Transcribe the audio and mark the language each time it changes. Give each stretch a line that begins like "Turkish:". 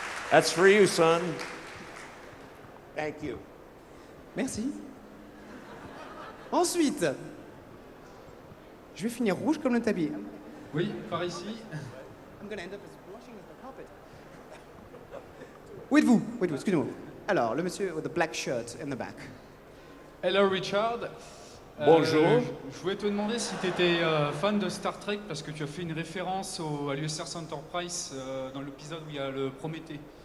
English: That's for you, son. Thank you.
French: Merci. Ensuite, je vais finir rouge comme le tapis. Oui, par ici.
English: I'm gonna end up as blushing as the carpet.
French: Où êtes-vous, excusez-moi. Alors, le monsieur
English: with the black shirt in the back. Hello Richard.
French: Bonjour. Je voulais te demander si tu étais fan de Star Trek parce que tu as fait une référence à l'USS Enterprise dans l'épisode où il y a le Prométhée.